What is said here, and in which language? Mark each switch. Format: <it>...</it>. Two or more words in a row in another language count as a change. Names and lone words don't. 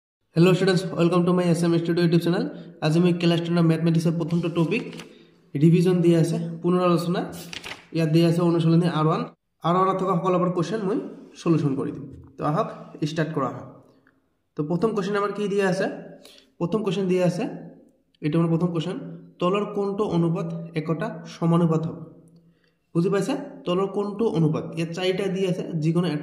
<en>Hello students, welcome to my SM Studio YouTube channel.</en> <hi>आज मैं क्लास 10 मैथमेटिक्स प्रथम टॉपिक रिविजन दिया</hi> <as>আছে পুনৰালোচনা ইয়াত দিয়া আছে অনুশীলনী R1 থকা সকলোবোৰ কোশ্চেন মই সলিউশন কৰি দিম তো আহক স্টার্ট কৰা হয় তো প্ৰথম কোশ্চেন আমাৰ কি দিয়া আছে প্ৰথম কোশ্চেন দিয়া আছে এটা আমাৰ প্ৰথম কোশ্চেন তলৰ কোনটো অনুপাত একটা সমানুপাত হ'ব বুজি পাইছা তলৰ কোনটো অনুপাত ইয়াত চাৰিটা দিয়া আছে যিকোনো এটা</as>